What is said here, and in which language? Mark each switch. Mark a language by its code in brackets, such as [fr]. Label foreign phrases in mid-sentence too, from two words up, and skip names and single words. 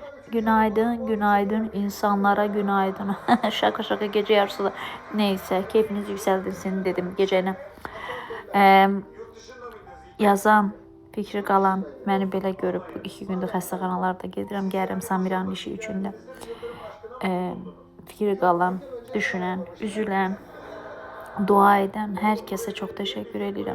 [tr] Günaydın, günaydın insanlara günaydın. Şaka şaka gece yarısı da. [az] Neyse keyfiniz yükseldirsin dedim gecəni. Yazan, fikri qalan məni belə görüb 2 gündür xəstəxanalarda gedirəm, gəlirəm Samiranın işi üçün də. Fikri qalan, düşünən, üzülən, dua edən hər kəsə çox təşəkkür edirəm.